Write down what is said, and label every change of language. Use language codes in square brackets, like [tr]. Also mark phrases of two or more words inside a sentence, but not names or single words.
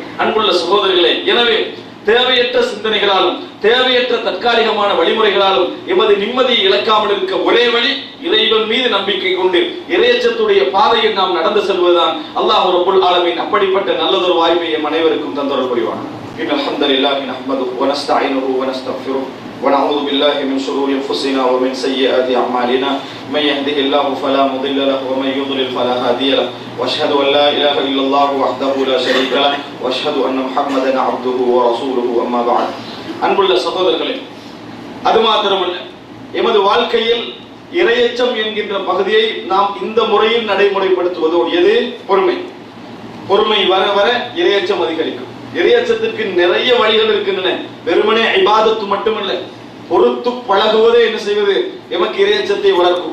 [ta] அன்புள்ள சகோதரர்களே, எனவே தேவையற்ற சிந்தனைகளாலும் தேவையற்ற தற்காலிகமான வழிமுறைகளாலும் எமது நிம்மதியை இழக்காமல் இருக்க ஒரே வழி இறைவன் மீது நம்பிக்கை கொண்டு இறையச்சத்துடைய பாதையில் நாம் நடந்து செல்வதுதான். [ar] الله رب العالمين [ta] அப்படிப்பட்ட நல்லதொரு வாய்ப்பை எம் அனைவருக்கும் தந்தருள் புரிவானாக. [ar] إن الحمد لله نحمده و نستعينه و نستغفره ونعوذ بالله من شرور انفسنا ومن سيئات اعمالنا من يهده الله فلا مضل له ومن يضلل فلا هادي له واشهد ان لا اله الا الله وحده لا شريك له واشهد ان محمدا عبده ورسوله اما بعد. [ta] அன்புள்ள சகோதரர்களே, அது மாத்திரமல்ல, எமது வாழ்க்கையில் இறையச்சம் என்கின்ற பகுதியை நாம் இந்த முறையில் நடைமுறைப்படுத்துவதோடு எது பொறுமை. பொறுமை வர வர இறையச்சம் அதிகரிக்கும். இறையச்சத்திற்கு நிறைய வழிகள் இருக்கின்றன. வெறுமனே இபாதத்து மட்டுமல்ல, பொறுத்து பழகுவதே என்ன செய்வது எமக்கு இறையச்சத்தை வளர்க்கும்.